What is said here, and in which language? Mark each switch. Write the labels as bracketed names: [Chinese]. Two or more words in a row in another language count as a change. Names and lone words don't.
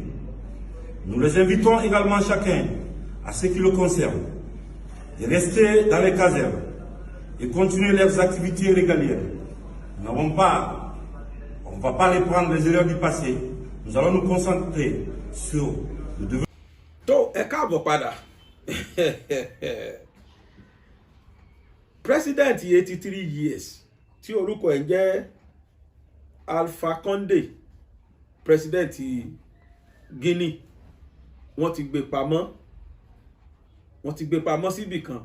[French] Nous les invitons également chacun, à ce qui le concerne, de rester dans les casernes et continuer leurs activités régaliennes. On ne va pas les prendre les erreurs du passé. Nous allons nous concentrer sur le développement. [Yoruba] tó ẹ káàbọ̀ padà president 83 years tí orúkọ ẹ̀ jẹ́ Alpha Condé president Guinea wọ́n ti gbé pamọ́ síbì kan.